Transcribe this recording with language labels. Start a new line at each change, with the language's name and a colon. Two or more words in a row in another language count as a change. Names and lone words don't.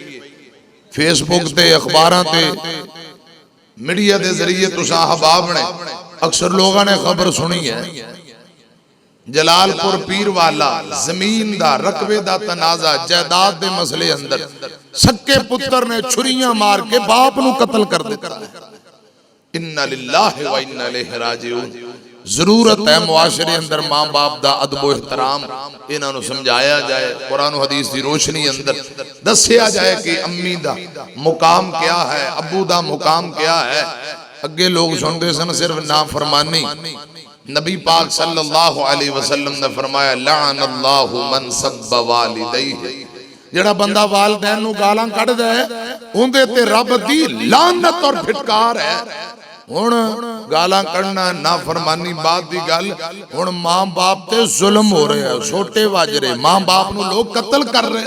Punjabi: فیس بک تے، اخباراں تے، میڈیا کے ذریعے تسا احباب نے اکثر لوگوں نے خبر سنی ہے. جلالپور پیر والا زمین دا رقبے دا تنازعہ، جائیداد دے مسلے اندر سکے پتر نے چھریاں مار کے باپ نوں قتل کر دتا.
Arabic: إنا لله وإنا إليه راجعون.
Punjabi: ضرورت ہے معاشرے اندر ماں باپ دا ادب احترام انہاں نوں سمجھایا جائے، قرآن حدیث کی روشنی اندر دسیا جائے کہ امی دا مقام کیا ہے، ابو دا مقام کیا ہے. اگے لوگ سنتے سن صرف نافرمانی. نبی پاک
Arabic: صلى الله عليه وسلم
Punjabi: نے فرمایا
Arabic: لعن الله من سب والديه.
Punjabi: جیہڑا بندہ والدین نوں گالاں کڈھدا ہے اوہدے تے رب دی لعنت اور پھٹکار ہے. ہن گالاں کڈھنا نافرمانی بات دی گل، ہن ماں باپ تے ظلم ہو رہا ہے، چھوٹے وج رہے، ماں باپ نوں لوگ قتل کر رہے.